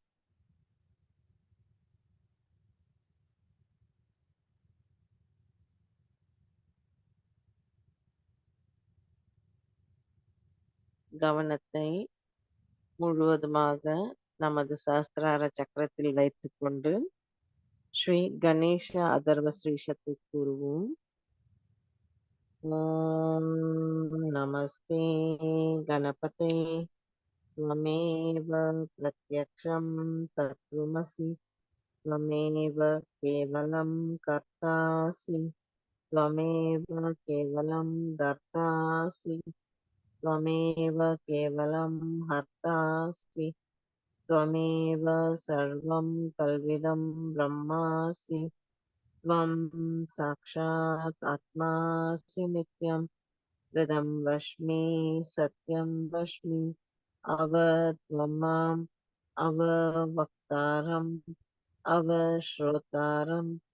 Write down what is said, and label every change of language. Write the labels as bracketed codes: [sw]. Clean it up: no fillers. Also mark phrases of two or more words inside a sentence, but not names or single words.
[ta] கவனத்தை முழுவதுமாக நமது சஹஸ்ரார சக்கரத்தில் வைத்துக்கொண்டு ஸ்ரீ கணேச அதர்வ ஸ்ரீஷத்தை கூறுவோம். [sa] ओम् नमस्ते गणपते त्वमेव प्रत्यक्षं तत्त्वमसि त्वमेव केवलं कर्तासि त्वमेव केवलं दर्तासि त्वमेव केवलं हर्तासि त्वमेव सर्वं कल्विदं ब्रह्मासि त्वं साक्षात् आत्मासि नित्यं हृदं वश्मि सत्यं वश्मि त्वं माम् अववक्तारम् अवश्रोतारम्